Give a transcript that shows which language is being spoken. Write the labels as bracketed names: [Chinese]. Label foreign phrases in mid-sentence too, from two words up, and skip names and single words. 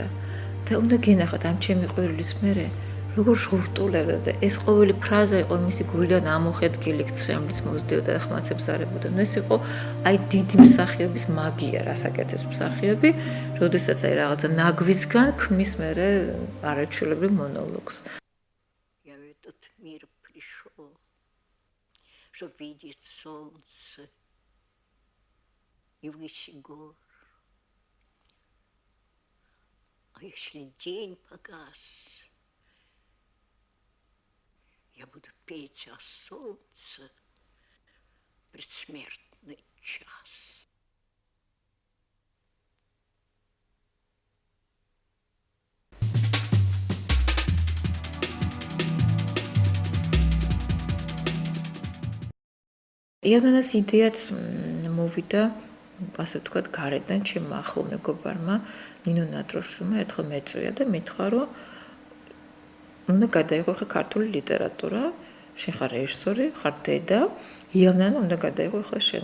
[Georgian] და უნდა გენახათ ამ ჩემი ყვირილის მერე როგორ ჟღურტულებდა და ეს ყოველი ფრაზა იყო მისი გულიდან ამოხეთგილი ცრემლიც მოსდიოდა და ხმაცებს არებოდა. ნუ ეს იყო აი დიდი მსახიობის მაგია, რასაკეთებს მსახიობი, როდესაც აი რაღაცა ნაგვისგან ქმნის მერე არაჩვეულებრივ მონოლოგს. [Russian] Что видит солнце и выше гор. А если день погас, я буду петь о солнце предсмертный час. [Georgian] იავნანას იდეაც მოვიდა, ასე ვთქვათ, გარედან ჩემმა ახლო მეგობარმა ნინო ნატროშვილმა ერთხელ მეწვია და მითხრა, რომ უნდა გადაიღო ხა ქართული ლიტერატურა, შენ ხარ რეჟისორი, ხარ დედა, იავნანა უნდა გადაიღო ხა შენ.